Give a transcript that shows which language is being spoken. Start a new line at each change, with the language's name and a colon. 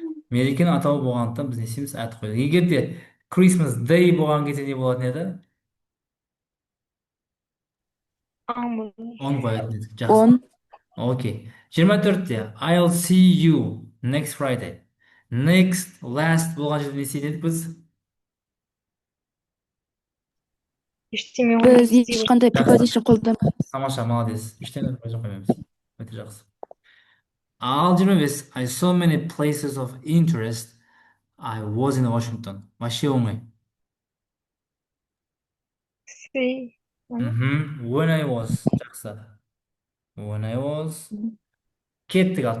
Kazakh: Мерекенің атауы болғандықтан біз не істейміз? At қойдық. Егер де Christmas Day болған кезде не болатын еді? On қоятын едік. Жақсы. On. Окей. 24-те
English: I'll see you next Friday.
Kazakh: Next, last болған жерде не істейтін едік біз? Біз ешқандай preposition қолданбаймыз. Тамаша,
Russian: молодец.
Kazakh: Ештеңе қоймаймыз. Өте жақсы. Ал 25
English: I saw many places of interest. I was in Washington.
Russian: Вообще
Kazakh: оңай.
English: When I was.
Kazakh: Жақсы.
English: When I was.
Kazakh: Кеттік ал.